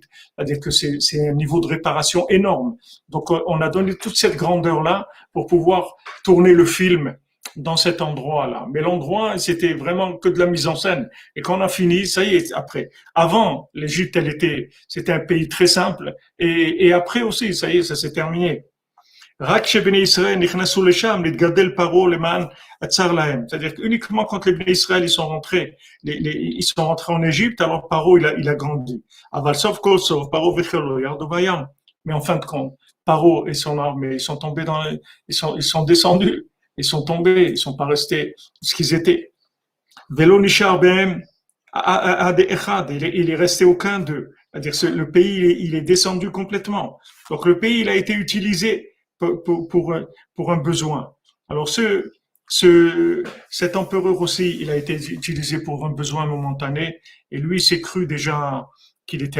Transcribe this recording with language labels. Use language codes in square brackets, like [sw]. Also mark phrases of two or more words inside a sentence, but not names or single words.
[fr] C'est-à-dire que c'est un niveau de réparation énorme. Donc, on a donné toute cette grandeur-là pour pouvoir tourner le film dans cet endroit-là. Mais l'endroit, c'était vraiment que de la mise en scène. Et quand on a fini, ça y est, après. Avant, l'Égypte, c'était un pays très simple. Et après aussi, ça y est, ça s'est terminé. [he] רק שבני ישראל נכנסו לשם, להתגדל פרעה למען עצר להם. [fr] C'est-à-dire qu'uniquement quand les [he] בני ישראל [fr] ils sont rentrés, ils sont rentrés en Égypte, alors Paro il a grandi. [he] אבל סוף כל סוף, פרעה וחילו ירדו בים. [fr] Mais en fin de compte, Paro et son armée, ils sont tombés ils sont descendus, ils sont tombés, ils sont pas restés ce qu'ils étaient. [he] ולא נשאר בהם עד אחד, [fr] il est resté aucun d'eux. C'est-à-dire le pays il est descendu complètement. Donc le pays il a été utilisé pour un besoin. Alors cet empereur aussi, il a été utilisé pour un besoin momentané, et lui s'est cru déjà qu'il était